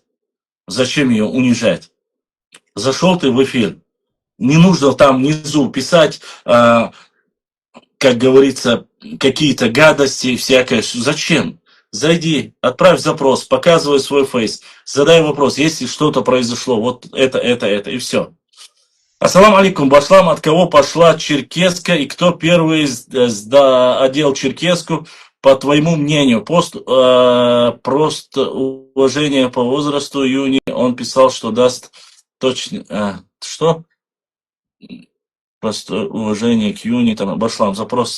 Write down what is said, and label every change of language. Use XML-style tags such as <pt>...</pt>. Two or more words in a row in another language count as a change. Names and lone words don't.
<ru>Зачем ее унижать? Зашел ты в эфир. Не нужно там внизу писать, как говорится, какие-то гадости всякое. Зачем? Зайди, отправь запрос, показывай свой фейс, задай вопрос, если что-то произошло, вот это, и все.</ru> <ar>السلام عليكم,</ar> <ru>Башлам, от кого пошла черкеска и кто первый одел черкеску, по твоему мнению? Просто уважение по возрасту Юни, он писал, что даст точно... что? Просто уважение к Юни, там, Башлам, запрос.</ru>